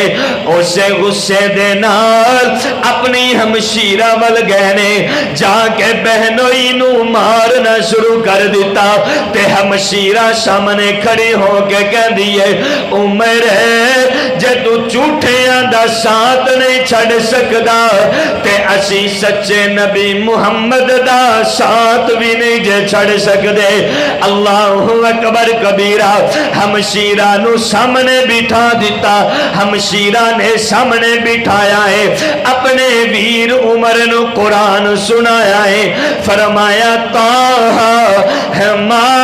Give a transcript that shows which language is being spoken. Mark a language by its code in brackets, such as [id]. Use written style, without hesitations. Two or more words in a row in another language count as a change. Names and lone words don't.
[pa] اسے غصے دے نال اپنی ہمشیرہ ول گہنے جا کے بہنوئی نو مارنا شروع کر دیتا. تے ہمشیرہ سامنے کھڑی ہو کے کہہ دیئے عمر جے تو جھوٹیاں دا ساتھ نہیں چھڑ سکدا تے اسی سچے نبی محمد دا ساتھ بھی نہیں جے چھڑ سکدے. [ar] اللہ اکبر کبیرہ. [pa] ہمشیرہ نو سامنے بٹھا دیتا. ہمشیرہ نے سامنے بٹھایا ہے، اپنے ویر عمر نو قرآن سنایا ہے. [ar] فرمایا طه ما